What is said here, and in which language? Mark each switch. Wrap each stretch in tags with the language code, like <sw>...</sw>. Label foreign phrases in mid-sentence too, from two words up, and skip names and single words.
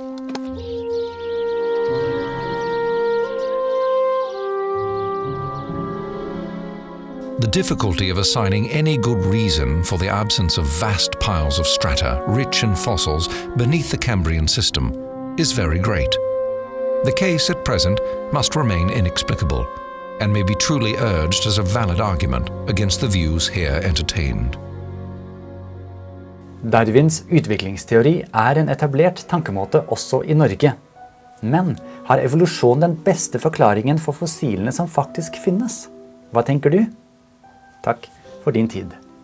<en>The difficulty of assigning any good reason for the absence of vast piles of strata, rich in fossils, beneath the Cambrian system is very great. The case at present must remain inexplicable, and may be truly urged as a valid argument against the views here entertained.</en> <no>Darwins utviklingsteori en etablert tankemåte også i Norge. Men har evolusjon den beste forklaringen for fossilene som faktisk finnes? Hva tenker du? Takk for din tid.</no>